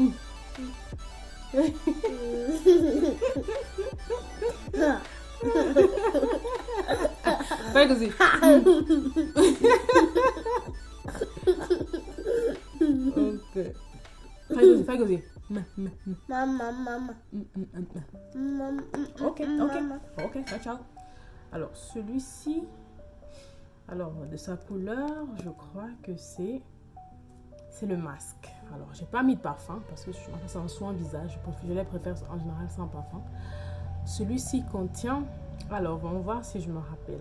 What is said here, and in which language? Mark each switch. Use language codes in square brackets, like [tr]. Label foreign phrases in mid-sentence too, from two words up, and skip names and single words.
[it] Fai così. Ok. Fai così. Mamma. Ok. Ok, ciao, ciao. [fr] Alors, celui-ci, alors, de sa couleur, je crois que c'est le masque. Alors, j'ai pas mis de parfum parce que c'est un soin visage. Je les préfère en général sans parfum. Celui-ci contient, alors, on va voir si je me rappelle.